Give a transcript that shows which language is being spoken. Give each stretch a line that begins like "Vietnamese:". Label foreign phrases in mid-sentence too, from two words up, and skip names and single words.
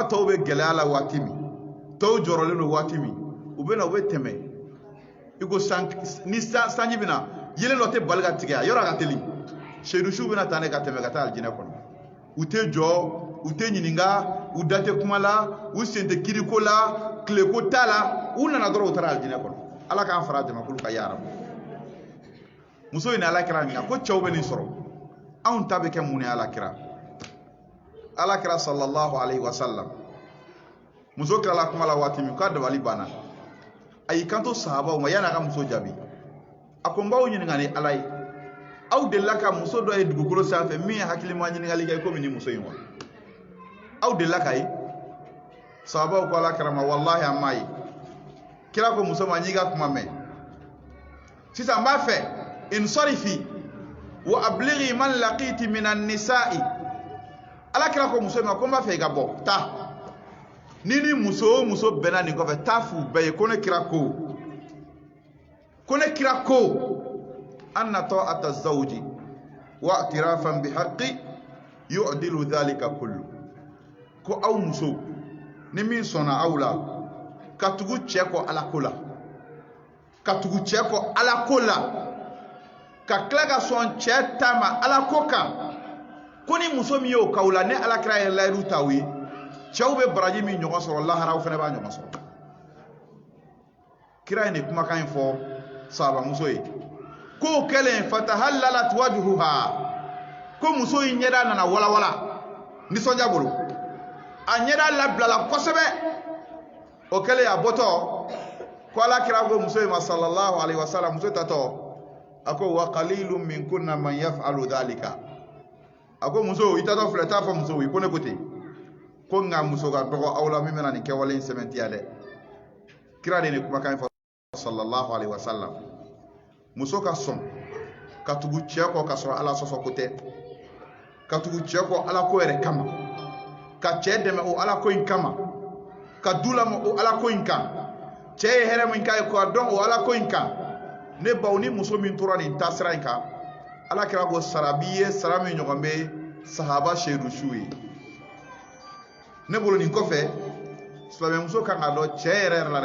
Bambara: tɔw bɛ gɛlɛya la waati min tɔw jɔrɔlen don waati min u bɛ na u bɛ tɛmɛ i ko ni sanji bɛ na yelen dɔ tɛ bali ka tigɛ a yɔrɔ ka teli seyidusiw bɛ na taa ne ka tɛmɛ ka taa alijinɛ kɔnɔ u tɛ jɔ u tɛ ɲininka u da tɛ kuma la u sen tɛ kiriko la tileko t'a la u nana dɔrɔn u taara alijinɛ kɔnɔ ala k'an fara jamakulu ka yaara muso in ala kira ɲininka ko cɛw bɛ nin sɔrɔ anw ta bɛ kɛ mun ye ala kira
Arabic: صلى الله عليه وسلم
Bambara: muso kilala kuma la waati min k'a dabali banna a y'i kanto sahabaw ma yanni a ka muso jaabi a ko n b'aw ɲininka ni ala ye aw delila ka muso dɔ ye dugukolo sanfɛ min ye hakilima ɲininkali kɛ komi ni muso in wa aw delila ka ye sahabaw ko ala kira ma wallahi an m'a ye kira ko muso ma n y'i ka kuma mɛn sisan n b'a fɛ
Arabic: انصرفي وأبلغي من لقيت من النساء
Bambara: ala kira ko muso ma ko n b'a fɛ i ka bɔ taa ni muso o muso bɛnna nin kɔfɛ taa f'u bɛɛ ye ko ne kira ko
Arabic: أن طاعة زوجي واعترافا بحقه يعدل ذلك كل
Bambara: ko aw muso ni min sɔnna aw la ka tugu cɛ kɔ ala ko la ka tila ka sɔn cɛ ta ma ala ko kan ko ni muso min y'o k'aw la ne ala kira ye layidu t'aw ye cɛw bɛ baraji min ɲɔgɔn sɔrɔ laharaw fana b'a ɲɔgɔn sɔrɔ kira ye nin kumakan in fɔ sahabamuso ye k'o kɛlen
Arabic: فتهللت وجهها
Bambara: ko muso in ɲɛda nana walawala nisɔndiya bolo a ɲɛda labilala kosɛbɛ o kɛlen a bɔtɔ ko ala kira ko muso in ma
Arabic: صلى الله عليه وسلم
Bambara: muso tatɔ a ko
Arabic: وقليل منكن من يفعل ذلك
Bambara: a ko muso i tatɔ filɛ t'a fɔ muso ye ko ne ko ten ko nka muso ka dɔgɔ aw la min bɛna nin kɛwale in sɛbɛntiya dɛ kira de ni kumakan in fɔ
Arabic: صلى الله عليه وسلم
Bambara: muso ka sɔn ka tugu cɛ kɔ ka sɔrɔ ala sɔsɔ ko tɛ ka tugu cɛ kɔ ala ko yɛrɛ kama ka cɛ dɛmɛ o ala ko in kama ka du lamɔ o ala ko in kan cɛ ye hɛrɛ min k'a ye k'a dɔn o ala ko in kan ne baw ni muso min tora nin taasira in kan ala kira ko sara b'i ye sara min ɲɔgɔn bɛ sahaba seyidusiw ye ne bolo nin kɔfɛ silamɛ muso kan ka dɔn cɛ yɛrɛ la dɛ